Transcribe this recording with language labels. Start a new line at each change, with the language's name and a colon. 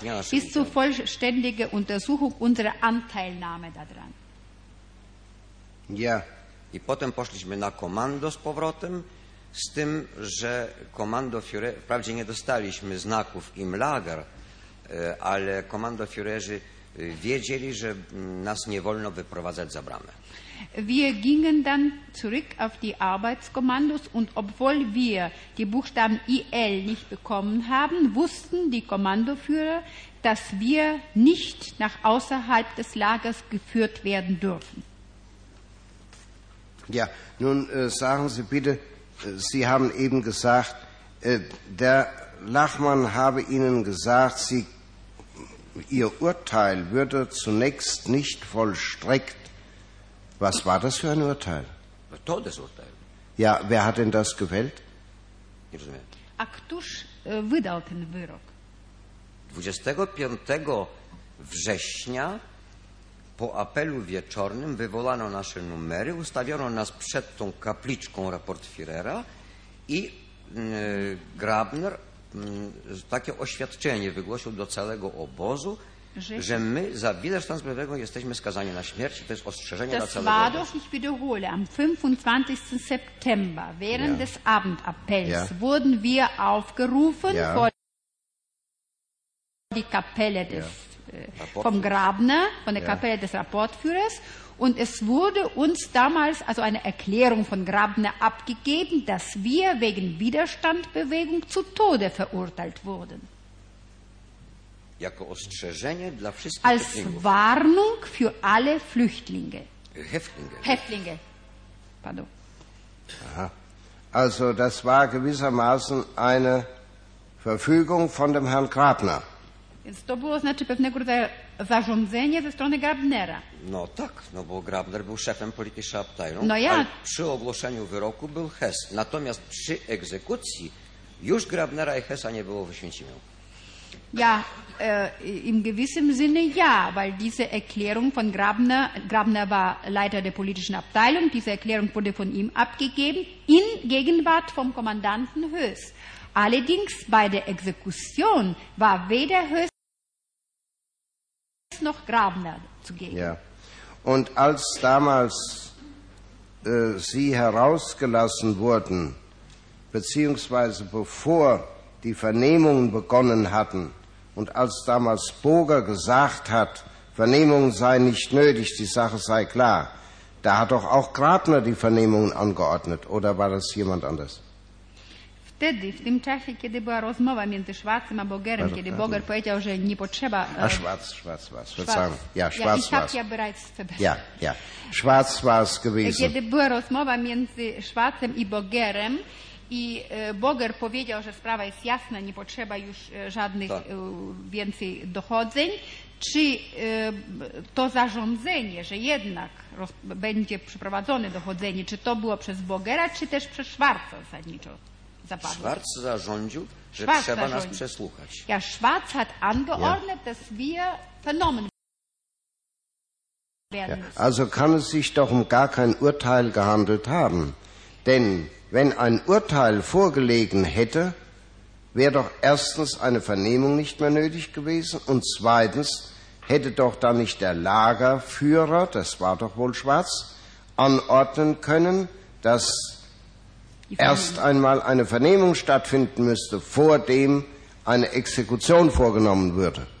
German: Bis zur vollständigen Untersuchung unserer Anteilnahme daran. Ja.
Polish: I potem poszliśmy na komando z powrotem, z tym, że komandofiure, wprawdzie nie dostaliśmy znaków
German: im Lager,
Polish: ale komandofiurerzy wiedzieli, że nas nie wolno wyprowadzać za bramę.
German: Wir gingen dann zurück auf die Arbeitskommandos und obwohl wir die Buchstaben IL nicht bekommen haben, wussten die Kommandoführer, dass wir nicht nach außerhalb des Lagers geführt werden dürfen. Ja, nun sagen Sie bitte, Sie haben eben gesagt, der Lachmann habe Ihnen gesagt, Ihr Urteil würde zunächst nicht vollstreckt. Was war das für ein Urteil? Ein Todesurteil. Ja, wer hat denn das gefällt?
Polish: Nie rozumiem. A któż wydał ten wyrok? 25 września po apelu wieczornym wywołano nasze numery, ustawiono nas przed tą kapliczką raportfirera i Grabner takie oświadczenie wygłosił do całego obozu, że my za Widerstandsbewegung jesteśmy skazani na śmierć, to jest ostrzeżenie
German: das
Polish: na całego.
German: Das war doch, ich wiederhole, am 25. September, während des Abendappells, wurden wir aufgerufen vor die Kapelle des vom Grabner, von der Kapelle des Rapportführers, und es wurde uns damals also eine Erklärung von Grabner abgegeben, dass wir wegen Widerstandsbewegung zu Tode verurteilt wurden.
Polish: Jako ostrzeżenie dla wszystkich
German: als
Polish: Häftlingów.
German: Warnung für alle Flüchtlinge. Häftlinge. Pardon. Aha. Also das war gewissermaßen eine Verfügung von dem Herrn Grabner.
Polish: Więc to było znaczy pewnego rodzaju zarządzenie ze strony Grabnera. No tak, no bo Grabner był szefem politycznej Abteilung.
German: No ja.
Polish: Ale przy ogłoszeniu wyroku był Hess. Natomiast przy egzekucji już Grabnera i Hessa nie było w Oświęcimiu.
German: Ja, im gewissen Sinne ja, weil diese Erklärung von Grabner, Grabner war Leiter der politischen Abteilung, diese Erklärung wurde von ihm abgegeben, in Gegenwart vom Kommandanten Höss. Allerdings bei der Exekution war weder Höss noch Grabner zugegen. Ja, und als damals Sie herausgelassen wurden, beziehungsweise bevor die Vernehmungen begonnen hatten, und als damals Boger gesagt hat, Vernehmung sei nicht nötig, die Sache sei klar, da hat doch auch Grabner die Vernehmungen angeordnet, oder war das jemand anders?
Polish: Wtedy, w tym czasie, kiedy była rozmowa między Schwarzem a Bogerem, also, kiedy Boger powiedział, że nie potrzeba...
German: A Schwarz, verzeihung. Ja, Schwarz, ja, ich habe ja bereits verbessert. Ja, ja, Schwarz war es gewesen.
Polish: Kiedy była rozmowa między Schwarzem i Bogerem, i Boger powiedział, że sprawa jest jasna, nie potrzeba już żadnych więcej dochodzeń. Czy to zarządzenie, że jednak będzie przeprowadzone dochodzenie, czy to było przez Bogera, czy też przez Schwarza zasadniczo zapadło? Schwarz zarządził, że Schwarz trzeba zarządził. Nas przesłuchać.
German: Ja, Schwarz hat angeordnet, dass wir vernommen Ja, also kann es sich doch um gar kein Urteil gehandelt haben. Denn wenn ein Urteil vorgelegen hätte, wäre doch erstens eine Vernehmung nicht mehr nötig gewesen und zweitens hätte doch dann nicht der Lagerführer, das war doch wohl Schwarz, anordnen können, dass erst einmal eine Vernehmung stattfinden müsste, vor dem eine Exekution vorgenommen würde.